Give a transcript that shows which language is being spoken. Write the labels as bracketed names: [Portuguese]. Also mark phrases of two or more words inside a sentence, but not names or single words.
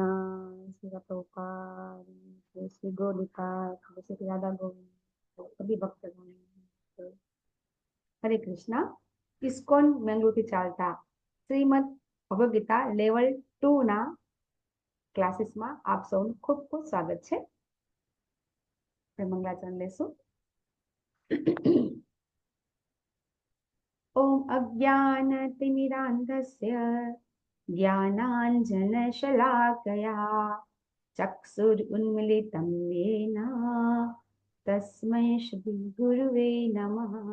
[Hindi] श्री प्रभुपाद, श्री गोलिका, श्री राधा गोविंद, सभी भक्तगण हरे कृष्णा। [Gujarati] इस्कॉन बेंगलुरु થી ચાલતા શ્રીમદ ભગવદ ગીતા લેવલ 2 ના ક્લાસીસમાં આપ સૌનું ખૂબ ખૂબ સ્વાગત છે। મંગલાચરણ લેશું। [Sanskrit] ओम अज्ञानतिमिरान्धस्य ज्ञानाञ्जनशलाकया चक्षुरुन्मीलितं येन तस्मै श्रीगुरुवे नमः।